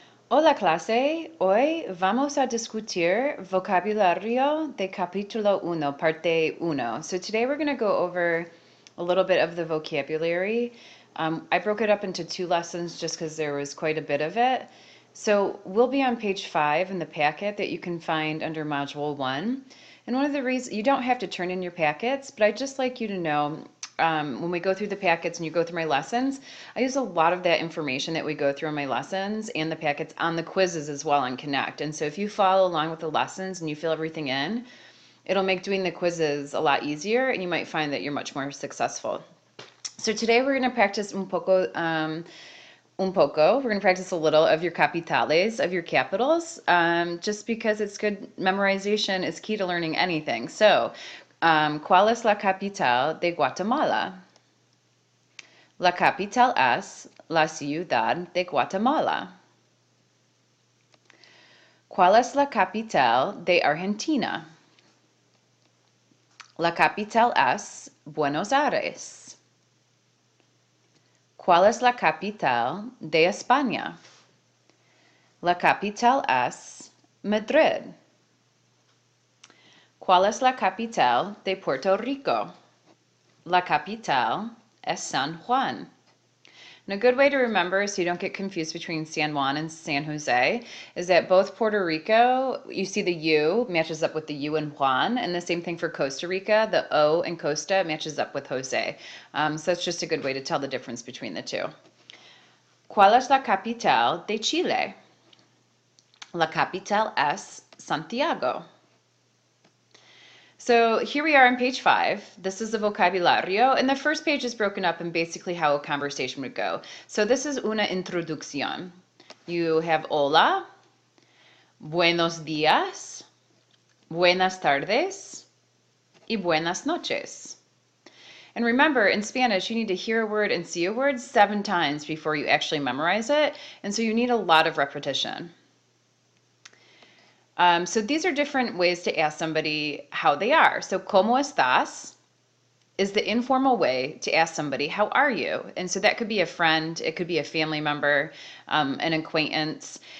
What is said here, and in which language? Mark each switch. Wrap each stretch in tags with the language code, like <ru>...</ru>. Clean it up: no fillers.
<es>Hola clase, hoy vamos a discutir vocabulario de capítulo uno, parte uno.</es> <en>So today we're going to go over a little bit of the vocabulary. I broke it up into two lessons just because there was quite a bit of it. So we'll be on page 5 in the packet that you can find under module 1. And one of the reasons, you don't have to turn in your packets, but I'd just like you to know when we go through the packets and you go through my lessons, I use a lot of that information that we go through in my lessons and the packets on the quizzes as well on Connect. And so if you follow along with the lessons and you fill everything in, it'll make doing the quizzes a lot easier and you might find that you're much more successful. So today we're going to practice</en> <es>un poco.</es> <en>We're going to practice a little of your capitales, of your capitals, just because it's good. Memorization is key to learning anything.</en> <es>So, ¿cuál es la capital de Guatemala? La capital es la ciudad de Guatemala. ¿Cuál es la capital de Argentina? La capital es Buenos Aires. ¿Cuál es la capital de España? La capital es Madrid. ¿Cuál es la capital de Puerto Rico? La capital es San Juan.</es> <en>And a good way to remember, so you don't get confused between San Juan and San Jose, is that both Puerto Rico, you see the U matches up with the U in Juan, and the same thing for Costa Rica, the O in Costa matches up with Jose. So that's just a good way to tell the difference between the two.</en> <es>¿Cuál es la capital de Chile? La capital es Santiago.</es> <en>So here we are on page 5. This is the vocabulario, and the first page is broken up in basically how a conversation would go. So this is</en> <es>una introducción.</es> <en>You have</en> <es>hola, buenos días, buenas tardes, y buenas noches.</es> <en>And remember, in Spanish, you need to hear a word and see a word 7 times before you actually memorize it, and so you need a lot of repetition. So these are different ways to ask somebody how they are. So,</en> <es>¿cómo estás?</es> <en>Is the informal way to ask somebody, how are you? And so that could be a friend, it could be a family member, an acquaintance.</en>